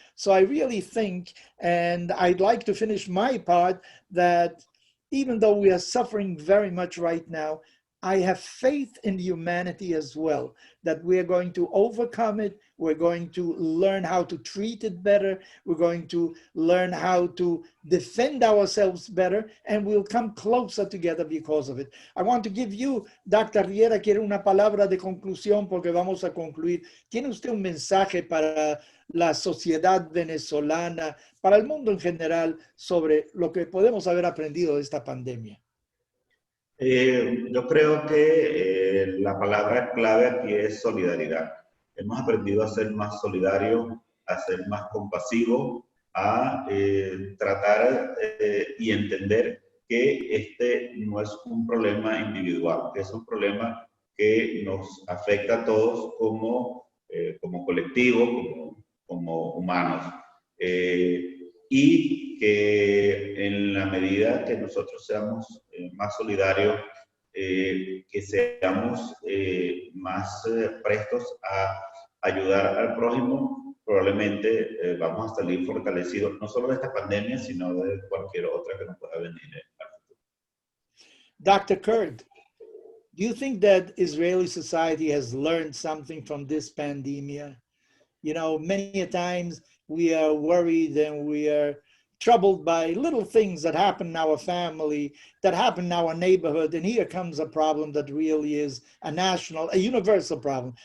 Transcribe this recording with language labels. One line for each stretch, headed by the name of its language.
English: So I really think, and I'd like to finish my part, that even though we are suffering very much right now, I have faith in humanity as well, that we are going to overcome it. We're going to learn how to treat it better. We're going to learn how to defend ourselves better, and we'll come closer together because of it. I want to give you, Dr.
Spanish: Riera, quiere una palabra de conclusión porque vamos a concluir. ¿Tiene usted un mensaje para la sociedad venezolana, para el mundo en general, sobre lo que podemos haber aprendido de esta pandemia? Yo creo que la palabra clave aquí es solidaridad. Hemos aprendido a ser más solidarios, a ser más compasivos, a tratar y entender que este no es un problema individual, que es un problema que nos afecta a todos como colectivo, como humanos. Y que en la medida que nosotros seamos más solidarios, que seamos más prestos a ayudar al prójimo, probablemente vamos a salir fortalecidos, no solo de esta pandemia, sino de cualquier otra que nos pueda venir.
English: Dr. Kurd, do you think that Israeli society has learned something from this pandemia? You know, many a times we are worried and we are troubled by little things that happen in our family, that happen in our neighborhood, and here comes a problem that really is a national, a universal problem.